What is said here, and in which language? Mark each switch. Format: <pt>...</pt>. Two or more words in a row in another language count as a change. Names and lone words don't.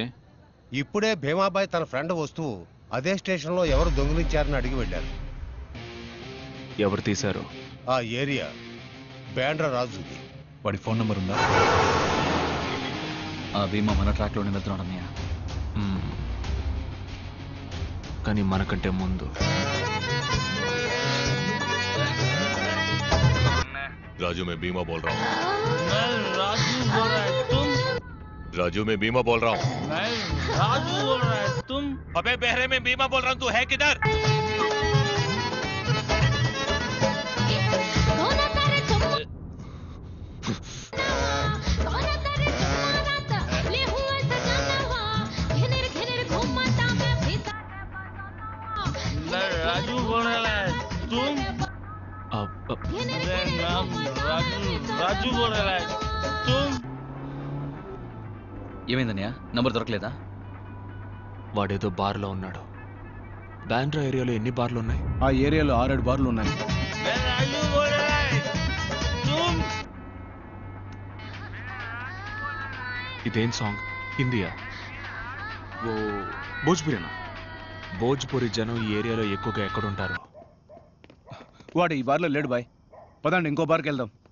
<te>ఇప్పుడే భీమాబాయ్ తన ఫ్రెండ్ వస్తువు అదే స్టేషన్లో ఎవరు దొంగిలించారని అడిగి వెళ్ళారు. ఎవరు తీశారు? ఆ ఏరియా బ్యాండ్రా రాజుది. వాడి ఫోన్ నంబర్ ఉందా? ఆ భీమా మన ట్రాక్లోనే వెళ్తున్నాడు అన్నయ్య. కానీ మనకంటే ముందు</te> <hi>राजू मैं बीमा बोल रहा हूँ. मैं राजू बोल रहा है तुम? राजू मैं बीमा बोल रहा हूँ. मैं राजू बोल रहा है तुम? अबे बहरे में बीमा बोल रहा हूँ, तू है किधर? मैं राजू बोल रहा है तुम? రాజు बोल रहा है तुम?</hi> <te>ఏమైందన్నయ్య? నంబర్ దొరకలేదా? వాడేదో బార్లో ఉన్నాడు. బాండ్రా ఏరియాలో ఎన్ని బార్లు ఉన్నాయి? ఆ ఏరియాలో 6-7 బార్లు ఉన్నాయి.</te> <hi>मैं राजू बोल रहा है तुम?</hi> <te>ఇదేం సాంగ్? హిందీయా? ఓ భోజ్పురేనా? భోజ్పురి జనం ఈ ఏరియాలో ఎక్కువగా ఎక్కడుంటారు? వాడు ఈ బార్లో లేడు బాయ్. పదండి ఇంకో బార్కి వెళ్దాం.</te>